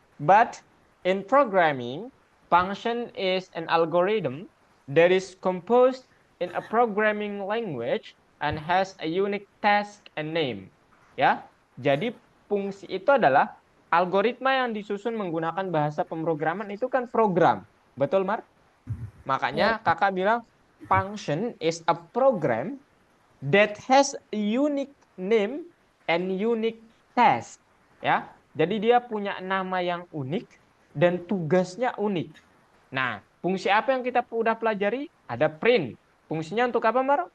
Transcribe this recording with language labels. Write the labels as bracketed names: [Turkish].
[English] But in programming, function is an algorithm that is composed in a programming language and has a unique task and name. [Indonesian] Ya, jadi fungsi itu adalah algoritma yang disusun menggunakan bahasa pemrograman itu kan program. Betul, Mar? Ya, Makanya kakak bilang [English] function is a program that has a unique name and unique task. [Indonesian] Ya, jadi dia punya nama yang unik dan tugasnya unik. Nah, fungsi apa yang kita udah pelajari? Ada print. Fungsinya untuk apa, Mar?